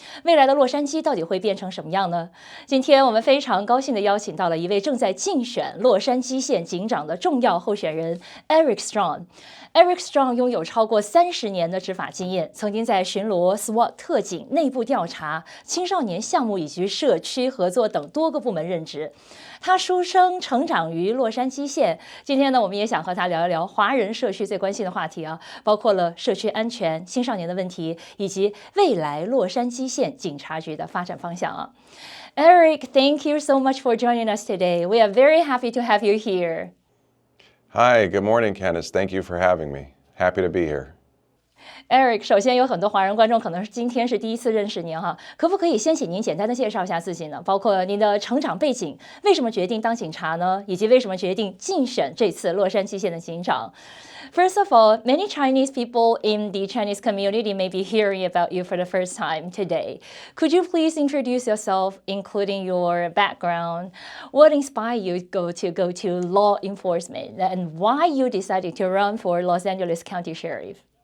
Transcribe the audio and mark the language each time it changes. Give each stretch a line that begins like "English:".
Chinese: 未来的洛杉矶到底会变成什么样呢？今天我们非常高兴地邀请到了一位正在竞选洛杉矶县警长的重要候选人 Eric Strong。Eric Strong 拥有超过30年的执法经验，曾经在巡逻、SWAT 特警、内部调查、青少年项目以及社区合作等多个部门任职。他出生成长于洛杉矶县。今天呢，我们也想和他聊一聊华人社区最关心的话题啊，包括了社区安全、青少年的问题，以及未来洛杉矶县警察局的发展方向啊。
English: Eric, thank you so much for joining us today. We are very happy to have you here. Hi, good morning, Candace. Thank you for having me. Happy to be here.
Chinese: Eric， 首先有很多华人观众可能是今天是第一次认识您哈，可不可以先请您简单的介绍一下自己呢？包括您的成长背景，为什么决定当警察呢？以及为什么决定竞选这次洛杉矶县的警长？
English: First of all, many Chinese people in the Chinese community may be hearing about you for the first time today. Could you please introduce yourself, including your background? What inspired you to go to law enforcement, and why you decided to run for Los Angeles County Sheriff?